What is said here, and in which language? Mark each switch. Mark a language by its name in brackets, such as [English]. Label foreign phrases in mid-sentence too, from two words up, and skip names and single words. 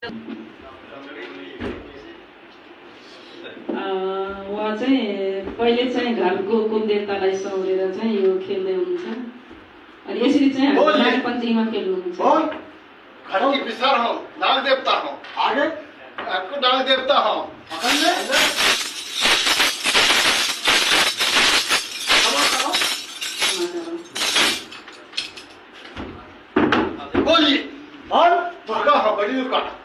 [Nepali] उहाँ चाहिँ पहिले चाहिँ घरको कुलदेवतालाई सौरेर चाहिँ यो खेल्दै हुनुहुन्छ अनि यसरी चाहिँ हाम्रो नाग पञ्चमीमा खेल्नुहुन्छ। [Hindi] घर की विसर हो, नाग देवता हो, आगे आपको नाग देवता हो, बोलिए और दुर्गा हो, बड़ी दुर्गा